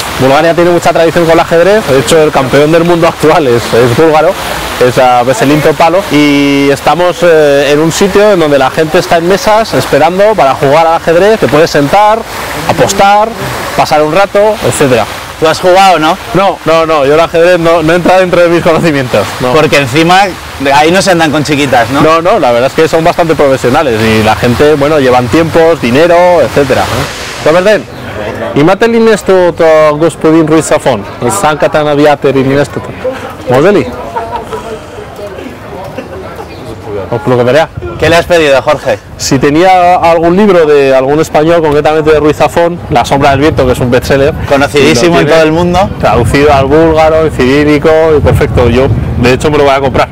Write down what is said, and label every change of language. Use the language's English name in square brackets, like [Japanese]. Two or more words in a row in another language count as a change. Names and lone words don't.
[Spanish] Bulgaria tiene mucha tradición con el ajedrez, de hecho el campeón del mundo actual es búlgaro, es Veselin Topalov, y estamos en un sitio en donde la gente está en mesas esperando para jugar al ajedrez, te puedes sentar, apostar, pasar un rato, etcétera. ¿Tú has jugado, no? No, yo el ajedrez no entra dentro de mis conocimientos. No. Porque encima ahí no se andan con chiquitas, ¿no? No, la verdad es que son bastante profesionales y la gente, bueno, llevan tiempos, dinero, etcétera. [Bulgarian] Добрий имате ли нещо от господин Руисафон? Санката на вятър или нещо? Може ли? [Spanish] ¿Qué le has pedido, Jorge? Si tenía algún libro de algún español, concretamente de Ruiz Zafón, La sombra del viento, que es un bestseller. Conocidísimo en todo el mundo. Traducido al búlgaro, en cirílico, y perfecto. Yo, de hecho, me lo voy a comprar.